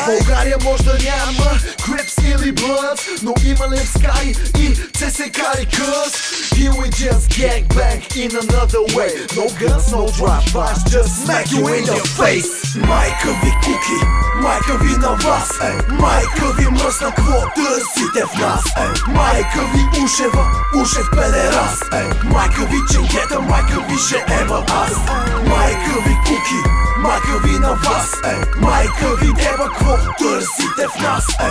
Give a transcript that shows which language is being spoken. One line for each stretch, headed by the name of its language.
Bulgarian: България може да няма Crips или Bloods, но има Levski и CSK и Cuz.
English: Here we just gang bang in another way. No guns, no drive-bys, just smack you in your face.
Bulgarian: Майка ви куки, майка ви на вас. Майка ви мръсна, кво търсите в нас? Майка ви ушева, ушев педерас. Майка ви ченгета, майка ви ще еба аз. Майка ви куки, майка ви на вас. Майка ви еба, кво търсите в нас?